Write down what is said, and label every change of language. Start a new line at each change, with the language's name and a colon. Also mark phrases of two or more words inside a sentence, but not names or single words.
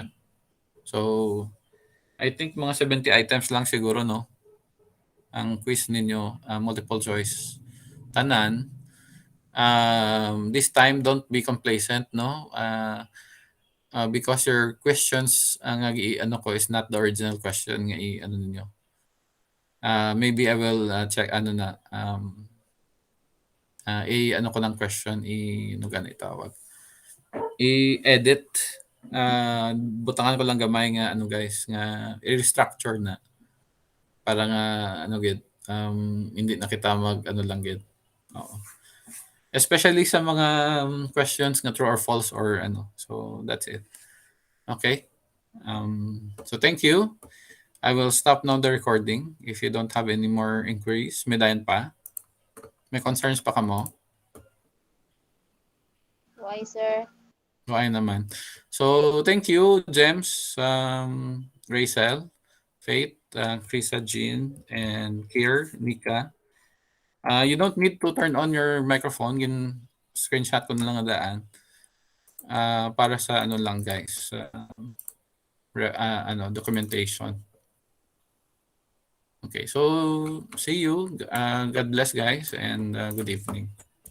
Hiligaynon: So I think mga 70 items lang siguro no. Ang quiz ninyo multiple choice tanan.
English: This time don't be complacent no. Because your questions
Hiligaynon: ang ano ko
English: is not the original question
Hiligaynon: nga ano ninyo.
English: Maybe I will check
Hiligaynon: ano na ano ko ng question no gani tawag i-edit butangan ko lang gamay nga ano guys nga i-restructure na para nga ano gid hindi na kita mag ano lang gid oo especially sa mga questions nga
English: true or false
Hiligaynon: or ano
English: so that's it okay so thank you. I will stop now the recording if you don't have any more inquiries.
Hiligaynon: May dayon pa? May concerns pa ka mo?
English: Why, sir? Why naman. So, thank you, James, Rachel, Faith, Krisa, Jean, and Kier, Nika. You don't need to turn on your microphone.
Hiligaynon: Screenshot ko na lang daan. Para sa ano lang, guys.
English: Documentation. Okay, so see you. God bless, guys, and good evening.